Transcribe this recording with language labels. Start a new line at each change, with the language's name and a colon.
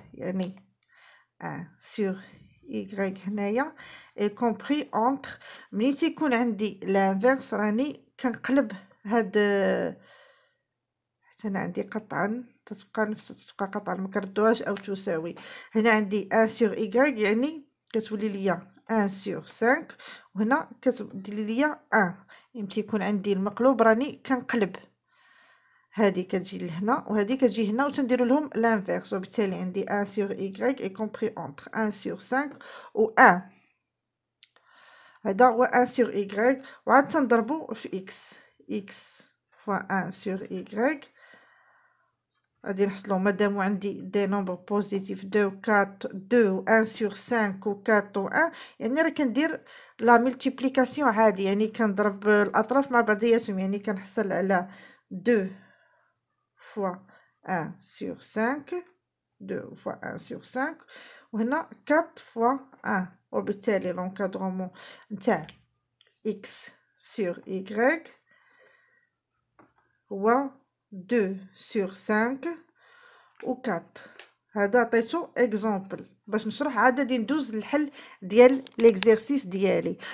Arabic: يعني 1 sur y هنايا
French: est compris entre
Arabic: ملي تيكون عندي لانفيرس راني كنقلب هاد حتى انا عندي قطعا تتبقى قطعا ما كردوهاش او تساوي. هنا عندي 1 sur y يعني كتولي ليا 1 sur 5 وهنا كتدير ليا 1. يعني تيكون عندي المقلوب راني كنقلب هذه كتجي لهنا وهذه كتجي هنا وتنديروا لهم لانفيرس. وبالتالي عندي
French: 1 sur y est compris entre 1 sur 5 و 1.
Arabic: هذا هو 1 sur y وعاد تنضربوا في x fois 1 sur y. غادي نحصلوا مادام عندي دي نومبر بوزيتيف 2 و 4 2 و 1 sur 5 و 4 و 1. يعني راه كندير لا ملتيبليكاسيون عادي، يعني كنضرب الاطراف مع بعضياتهم. يعني كنحصل على
French: 2 fois 1 sur 5 2 fois 1 sur 5 وهنا 4 fois 1.
Arabic: وبالتالي لونكادرومون نتاع x sur y هو 2 sur 5 و 4. هذا عطيتو اكزامبل باش نشرح. عاد غادي ندوز للحل ديال ليكزيرسيس ديالي.